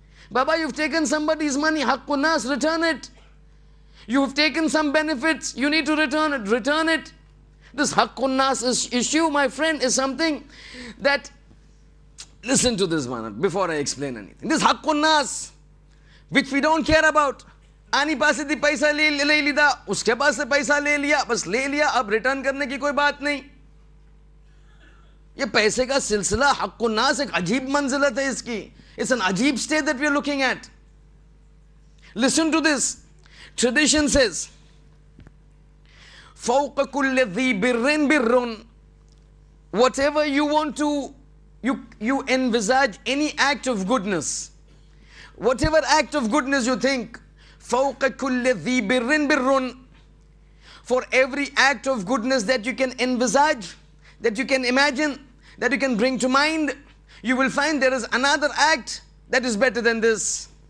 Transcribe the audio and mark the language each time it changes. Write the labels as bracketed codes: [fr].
[en] Baba, you've taken somebody's money, Haqqun Nas, return it. You've taken some benefits, you need to return it, return it. This Haqqun Nas issue, my friend, is something that, listen to this one before I explain anything. This Haqqun Nas, which we don't care about. [hi] आनी पास से पैसा ले लिया, उसके पास से पैसा ले लिया, बस ले लिया, अब रिटर्न करने की कोई बात नहीं. ये पैसे का सिलसिला हक़्क़ुन नास एक अजीब मंजिलत है इसकी. [en] It's an अजीब state that we are looking at. Listen to this. Tradition says, [ar] فوق كل ذي بر بر. [en] Whatever you want to, you envisage any act of goodness. Whatever act of goodness you think, [ar] فوق كل ذي بر بر. [en] For every act of goodness that you can envisage, that you can imagine, that you can bring to mind, you will find there is another act that is better than this.